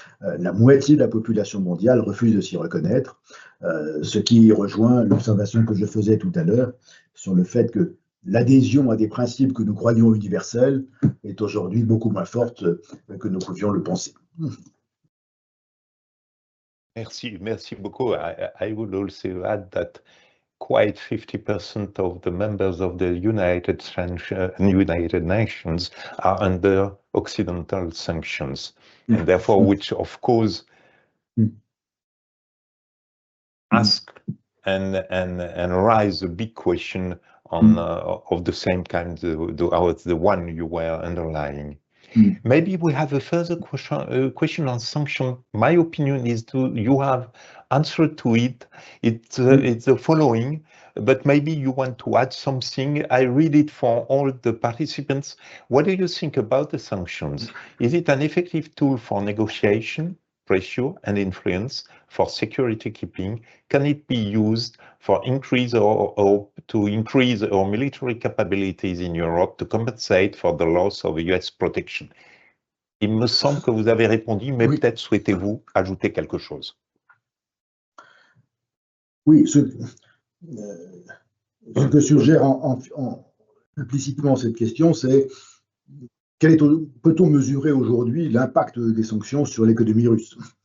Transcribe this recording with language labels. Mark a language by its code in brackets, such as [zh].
[fr] La moitié de la population mondiale refuse de s'y reconnaître, ce qui rejoint l'observation que je faisais tout à l'heure sur le fait que l'adhésion à des principes que nous croyons universels est aujourd'hui beaucoup moins forte que nous pouvions le penser. Merci beaucoup. [en] I would also add that quite 50% of the members of the United Nations are under Occidental sanctions, and therefore, which of course ask and raise a big question on of the same kind, the one you were underlying. Maybe we have a further question on sanction. My opinion is you have answered to it. It's the following, but maybe you want to add something. I read it for all the participants. What do you think about the sanctions? Is it an effective tool for negotiation, pressure, and influence, for security keeping? Can it be used for increase or to increase our military capabilities in Europe to compensate for the loss of US protection? [fr] Il me semble que vous avez répondu, mais oui. Peut-être souhaitez-vous ajouter quelque chose? Oui, ce que suggère implicitement cette question, c'est peut-on mesurer aujourd'hui l'impact des sanctions sur l'économie russe?